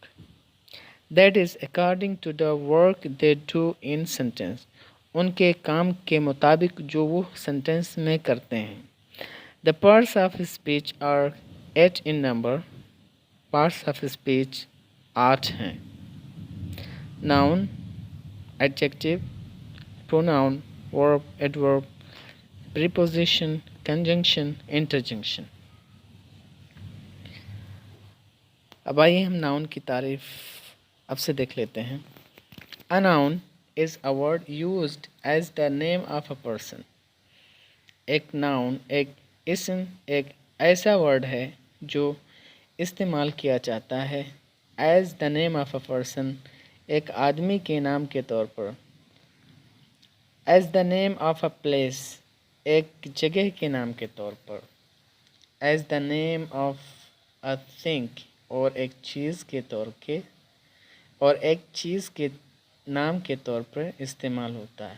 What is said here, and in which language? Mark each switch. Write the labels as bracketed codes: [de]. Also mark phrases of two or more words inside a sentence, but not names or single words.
[en] That is according to the work they do in sentence, [ur] ان کے کام کے مطابق جو وہ سینٹینس میں کرتے ہیں. [en] The parts of speech are 8 in number. parts of speech [ur] 8 ہیں. [en] noun, adjective, pronoun, verb, adverb, preposition, conjunction, interjection। [ur] اب آئیے ہم ناؤن کی تعریف اب سے دیکھ لیتے ہیں. [en] A noun is a word used as the name of a person। [ur] ایک ناؤن، ایک اسم، ایک ایسا ورڈ ہے جو استعمال کیا جاتا ہے [en] as the name of a person, [ur] ایک آدمی کے نام کے طور پر. [en] as the name of a place, [ur] ایک جگہ کے نام کے طور پر. [en] as the name of a thing, [ur] اور ایک چیز کے طور کے، اور ایک چیز کے نام کے طور پر استعمال ہوتا ہے.